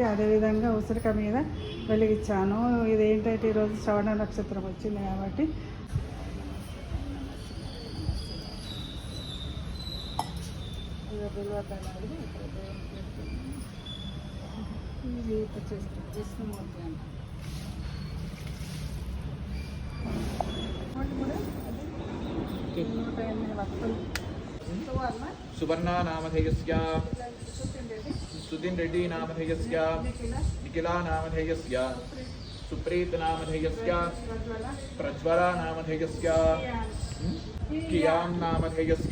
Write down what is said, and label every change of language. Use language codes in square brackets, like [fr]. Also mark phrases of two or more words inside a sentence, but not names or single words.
[te] అదేవిధంగా ఉసిరిక మీద వెలిగించాను. ఇది ఏంటంటే ఈరోజు శ్రవణ నక్షత్రం వచ్చింది కాబట్టి విష్ణుమూర్తి అంట. [sa] सुवर्णा नामधेयस्य, सुदिन रेड्डी नामधेयस्य, निखिला नामधेयस्य, सुप्रीत नामधेयस्य, प्रज्वला नामधेयस्य, कियां नामधेयस्य,